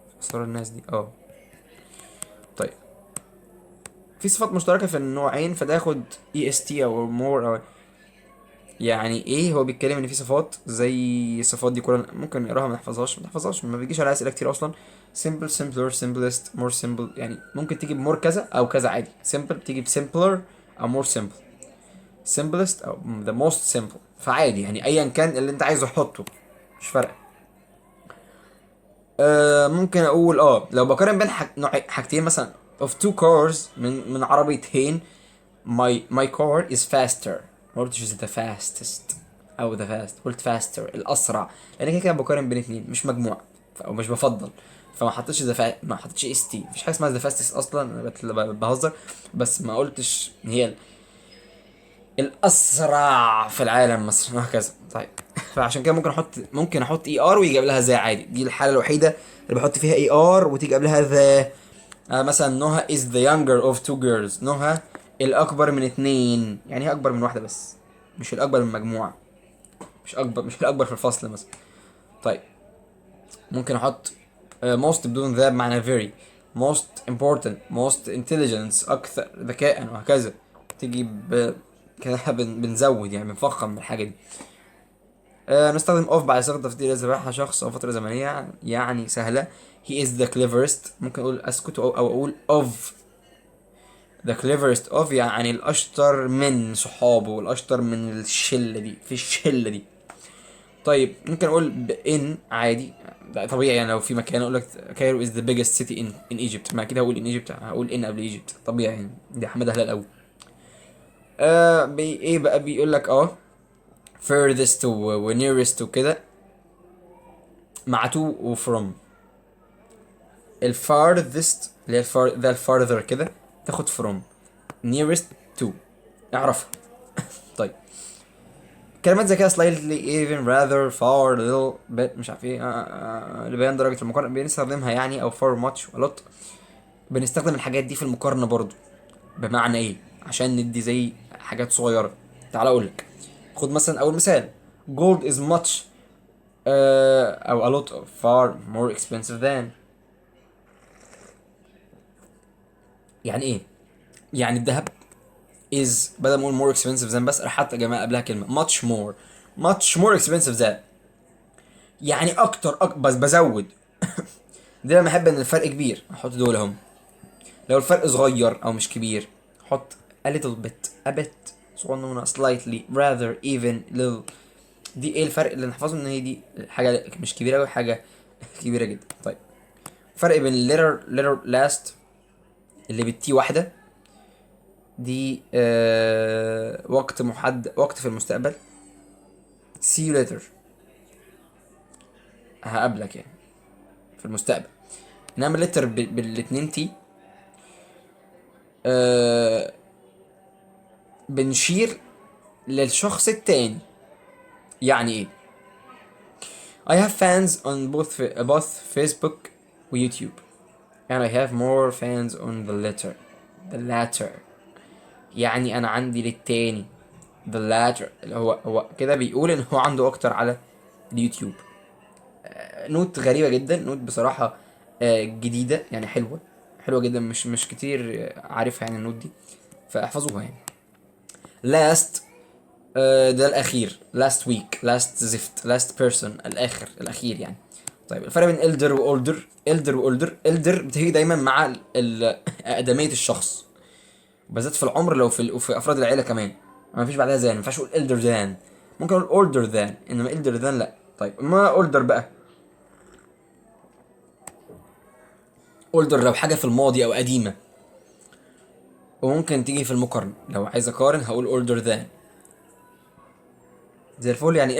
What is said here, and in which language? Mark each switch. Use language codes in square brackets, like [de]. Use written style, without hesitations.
[ar] اسرار الناس دي طيب. في صفات مشتركه في النوعين، فده ياخد est او more او يعني ايه. هو بيتكلم ان في صفات زي الصفات دي كلها ممكن نقراها ما نحفظهاش ما بيجيش عليها اسئله كتير اصلا. [en] simple simpler simplest more simple. [ar] يعني ممكن تيجي بمور كذا او كذا عادي. simple بتيجي بsimpler او more simple. [en] simplest او the most simple. [ar] فعادي يعني ايا كان اللي انت عايزه حطه مش فارقه. ممكن اقول لو بقارن بين حاجتين مثلا [en] of two cars [ar] من عربيتين. [en] my car is faster. [ar] ما قلتش the fastest او the fast، قلت faster الاسرع، لان كده بقارن بين اتنين مش مجموعه او مش بفضل. فما حطيتش ما حطيتش اس تي. مفيش حاجه اسمها the fastest اصلا. انا بهزر. بس ما قلتش هي الاسرع في العالم مثلا وهكذا. طيب. فعشان كده ممكن احط اي ار ويجي قبلها ذا عادي. دي الحاله الوحيده اللي بحط فيها اي ار وتيجي قبلها ذا. [en] مثلا نهى is the younger of two girls. [ar] نهى الاكبر من اتنين. يعني هي اكبر من واحده بس، مش الاكبر من مجموعه. مش الاكبر في الفصل مثلا. طيب. ممكن احط most بدون ذا بمعنى very. [en] most important most intelligence [ar] اكثر ذكاء وهكذا. تيجي كده بنزود يعني بنفخم من الحاجه دي. نستخدم of بعد صيغه تفضيل اذا راح شخص او فتره زمنيه يعني سهله. [en] he is the cleverest. [ar] ممكن اقول اسكت او اقول of the cleverest of يعني الاشطر من صحابه والاشطر من الشله دي في الشله دي. طيب. ممكن اقول in عادي. ده طبيعي يعني لو في مكان اقول لك كايرو [en] is the biggest city in Egypt. [ar] ما كده هقول in Egypt هقول in قبل Egypt طبيعي يعني. دي حماده هلال قوي. ايه بقى بيقول لك furthest و nearest وكده مع to و from. الfarthest اللي هي ده farther كده تاخد from. [en] nearest to اعرفها. [ar] طيب. كلمات زي كده slightly even rather far little bit مش عارف ايه لبيان درجة المقارنة بنستخدمها يعني. [en] او for much a lot. [ar] بنستخدم الحاجات دي في المقارنة برضو. بمعنى ايه؟ عشان ندي زي حاجات صغيرة. تعال اقول لك. خد مثلا اول مثال. [en] gold is much او a lot of far more expensive than. [ar] يعني ايه؟ يعني الذهب is بدل ما اقول more expensive than بس راح حتى يا جماعه قبلها كلمه [en] much more expensive than، [ar] يعني بس بزود. دي لما احب ان الفرق كبير احط دول اهم، لو الفرق صغير او مش كبير احط a little bit a bit صغنونه slightly rather even little. دي ايه الفرق اللي نحفظه؟ ان هي دي حاجه مش كبيره قوي، حاجه كبيره جدا. طيب فرق بين letter last اللي بالتي واحده دي وقت محدد، وقت في المستقبل. [en] see you later [ar] هقابلك يعني في المستقبل. انما letter بالاتنين تي بنشير للشخص التاني. يعني ايه؟ [en] I have fans on both Facebook و YouTube and I have more fans on the latter. [ar] يعني انا عندي للتاني the latter اللي هو كده بيقول ان هو عنده اكتر على اليوتيوب. نوت غريبة جدا، نوت بصراحة جديدة يعني، حلوة جدا، مش كتير عارفها يعني النوت دي، فاحفظوها يعني. [en] last ده الاخير، last week last زفت last person الاخير يعني. [ar] طيب الفرق بين elder و older. elder بتيجي دايما مع اقدمية الشخص، بالذات في العمر، لو في افراد العيلة كمان ما فيش بعدها زان، ما ينفعش اقول elder than، ممكن اقول older than، انما elder than لا. طيب ما older بقى، older لو حاجة في الماضي او قديمة، وممكن تيجي في المقارنة، لو عايز اقارن هقول older than زي الفل يعني.